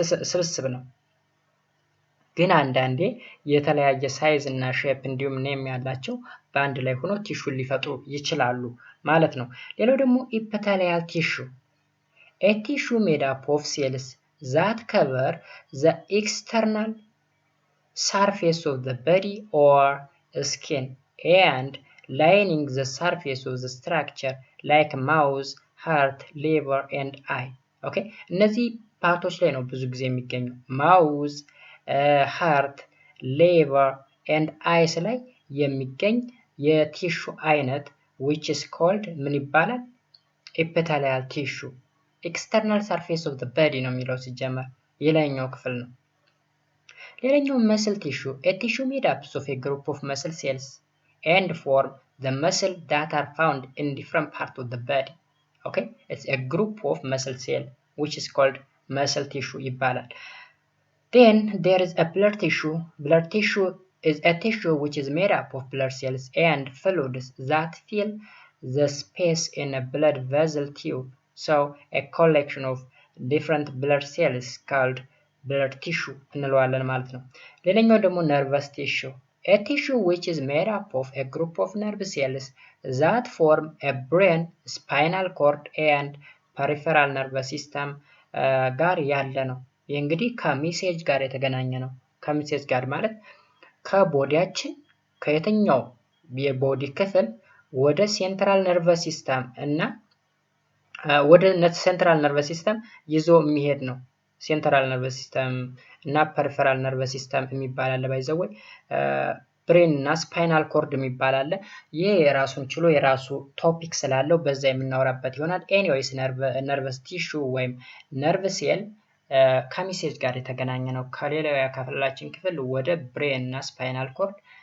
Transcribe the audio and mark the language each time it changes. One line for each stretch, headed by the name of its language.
Amharic: ስብስብ ነው። ግን አንዳንዴ የተለያየ ሳይዝ እና ሼፕ እንዲሁም ኔም ያላቸው በአንድ ላይ ሆኖ ቲሹን ሊፈጥሩ ይችላሉ ማለት ነው። ሌላው ደግሞ ኢፒቴሊያል ቲሹ
English: a tissue made up of cells that cover the external surface of the body or skin and lining the surface of the structure like mouth, heart, liver and eye.
Amharic: okay እነዚህ ፓርቶች ላይ ነው ብዙ ጊዜ የሚገኘው ማውዝ፣ ሃርት፣ ሊቨር ኤንድ አይስ ላይ የሚገኝ የቲሹ አይነት
English: which is called
Amharic: ምን ይባላል?
English: epithelial tissue. external surface of the body
Amharic: ነው የሚለው ሲጀመር የላይኛው ክፍል ነው። ሌላኛው
English: muscle tissue a tissue made up of a group of muscle cells and form the muscle that are found in different parts of the body. okay it's a group of muscle cell which is called muscle tissue
Amharic: ይባላል።
English: then there is a blood tissue. Blood tissue is a tissue which is made up of blood cells and fluids that fill the space in a blood vessel tube. so a collection of different blood cells called blood tissue
Amharic: እንለዋለን ማለት ነው። ሌላኛው ደግሞ
English: nervous tissue a tissue which is made up of a group of nerve cells that form a brain, spinal cord and peripheral nervous system
Amharic: ጋር ያለ ነው። ይህ እንግዲህ ከሜሴጅ ጋር የተገናኘ ነው። ከሜሴጅ ጋር ማለት ከቦዲያችን ከየትኛው የቦዲ ክፍል ወደ ሴንትራል ነርቨስ ሲስተም እና ወደ ሴንትራል ነርቨስ ሲስተም ይዞ የሚሄድ ነው። ሴንትራል ነርቨስ ሲስተም እና ፐሪፈራል ነርቨስ ሲስተም የሚባል አለ። ባይዘው ብሬን እና ስፓይናል ኮርድ የሚባል አለ። ይሄ የራሱን ችሎ የራሱ ቶፒክ ስላለው በዛ የምናወራበት ይሆናል። ኤኒዌይስ ነርቨስ ቲሹ ወይም ነርቭ ሴል ከሚሴጅ ጋር የተገናኘ ነው። ከሌላው የአካላችን ክፍል ወደ ብሬን እና ስፓይናል ኮርድ